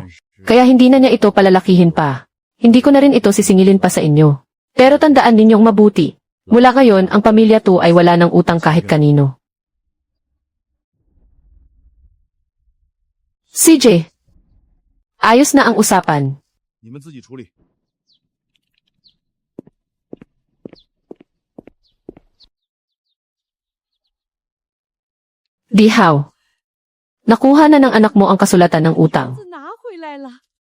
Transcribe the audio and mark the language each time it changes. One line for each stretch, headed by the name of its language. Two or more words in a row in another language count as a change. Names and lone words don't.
Filipino: Kaya hindi na niya ito palalakihin pa. Hindi ko na rin ito sisingilin pa sa inyo. Pero tandaan ninyong mabuti. Mula ngayon, ang pamilya to ay wala ng utang kahit kanino. CJ, ayos na ang usapan.
Chinese: 你们自己处理。 Dihaw.
Filipino: Nakuha na ng anak mo ang kasulatan ng utang.
Chinese: 子拿回来了。